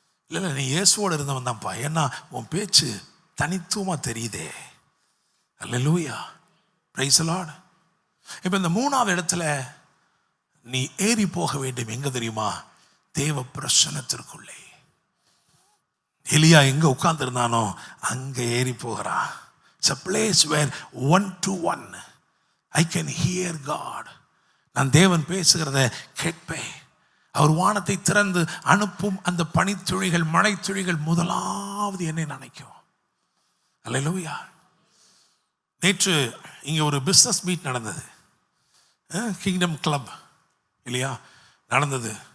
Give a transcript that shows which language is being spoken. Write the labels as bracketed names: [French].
[Tamil] இல்லை நீ இயேசுவோடு இருந்தவன் தான்ப்பா, ஏன்னா உன் பேச்சு தனித்துவமாக தெரியுதே. அல்லேலூயா, பிரைஸ் தி லார்ட். இப்போ இந்த 3வது இடத்துல நீ ஏறி போக வேண்டும். எங்க தெரியுமா? தேவ பிரசன்னத்திற்குள்ளே. எலியா எங்க உட்கார்ந்து இருந்தானோ அங்க ஏறி போகிறான். [English] It's a place where 1-to-1 I can hear God. [Tamil] நான் தேவன் பேசுகிறத கேட்பேன். அவர் வானத்தை திறந்து அனுப்பும் அந்த பனித்துளிகள் மழைத்துளிகள் முதலாவது என்னை நினைக்கும். அல்லேலூயா. நேற்று இங்கே ஒரு பிஸ்னஸ் மீட் நடந்தது, கிங்டம் கிளப் இல்லையா நடந்தது.